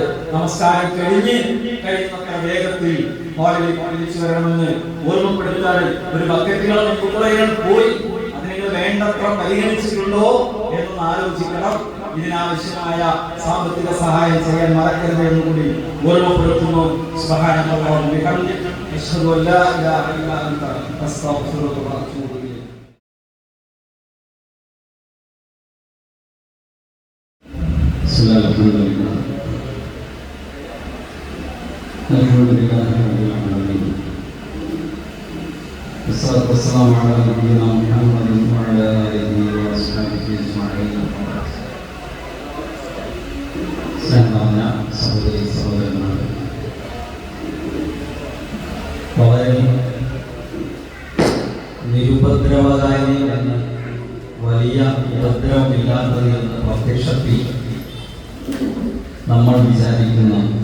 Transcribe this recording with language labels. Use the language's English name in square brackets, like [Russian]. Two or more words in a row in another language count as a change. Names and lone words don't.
[Malayalam] നമസ്കാരം കഴിയുന്നത്ര വേഗത്തിൽ ഹാളിലേക്ക് തിരിച്ചു വരണമെന്ന് ഓർമ്മപ്പെടുത്താൻ ഒരു ബക്കറ്റുകളും കുപ്പളകളും പോയി അതിന് വേണ്ടത്ര പരിഗണിച്ചിട്ടുണ്ടോ എന്നൊന്ന് ആലോചിക്കണം. ഇതിനാവശ്യമായ സാമ്പത്തിക സഹായം ചെയ്യാൻ മറക്കരുത് എന്നുകൂടി ഓർമ്മപ്പെടുത്തുന്നു. [Arabic] سبحان الله وبحمده أشهد أن لا إله إلا أنت أستغفرك وأتوب إليك. والسلام على نبينا محمد وعلى آله وصحبه أجمعين. [Malayalam] സ്നേഹനിറഞ്ഞ സഹോദരി സഹോദരന്മാരെ, വളരെ നിരുപദ്രവകാരി എന്ന് വലിയ ഉപദ്രവമില്ലാത്തത് എന്ന് പ്രത്യക്ഷത്തിൽ നമ്മൾ വിചാരിക്കുന്നു.